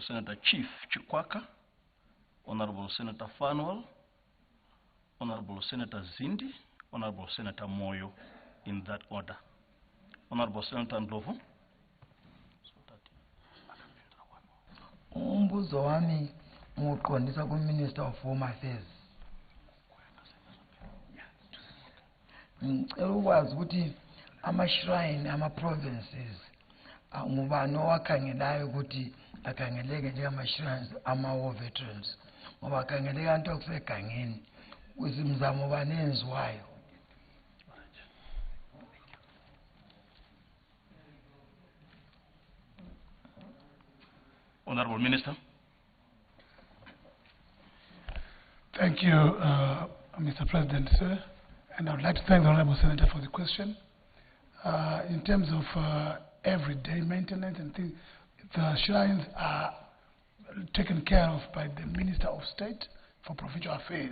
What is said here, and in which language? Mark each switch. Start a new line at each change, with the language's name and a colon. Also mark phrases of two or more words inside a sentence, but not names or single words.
English: Senator Chief Chikwaka, Honorable Senator Fanwell, Honorable Senator Zindi, Honorable Senator Moyo, in that order. Honorable Senator Ndlovu.
North Ndebele: Umbuzo wami nguqondisa ku-
English: Minister of Home Affairs.
North Ndebele: Ngicela ukwazi ukuthi ama-shrine, ama-provinces, ngubani owakhangelayo ukuthi akhangeleke njengama-shrines ama-
English: war veterans,
North Ndebele: ngoba akhangeleka nto kusegangeni, kuzimzamo bani enziwayo.
English: Honorable Minister. Thank you, Mr. President, sir. And I would like to thank the Honorable Senator for the question. In terms of everyday maintenance and things, the shrines are taken care of by the Minister of State for Provincial Affairs.